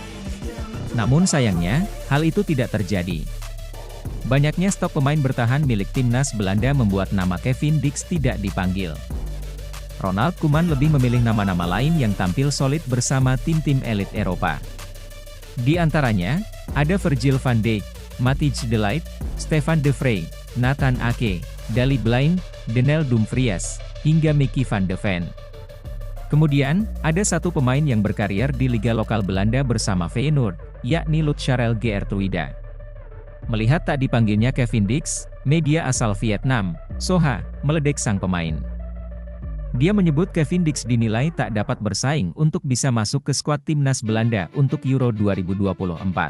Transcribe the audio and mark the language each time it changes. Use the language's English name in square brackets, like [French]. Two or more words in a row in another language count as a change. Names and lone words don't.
[Indonesian] Namun sayangnya, hal itu tidak terjadi. Banyaknya stok pemain bertahan milik Timnas Belanda membuat nama Kevin Dix tidak dipanggil. Ronald Koeman lebih memilih nama-nama lain yang tampil solid bersama tim-tim elit Eropa. Di antaranya, ada Virgil van Dijk, Matthijs de Ligt, Stefan de Vrij, Nathan Ake, Daley Blind, Denel Dumfries, hingga Mickey van de Ven. Kemudian, ada satu pemain yang berkarier di Liga Lokal Belanda bersama Feyenoord, yakni Lutjarel Geertruida. Melihat tak dipanggilnya Kevin Dix, media asal Vietnam, Soha, meledek sang pemain. Dia menyebut Kevin Dix dinilai tak dapat bersaing untuk bisa masuk ke skuad timnas Belanda untuk Euro 2024.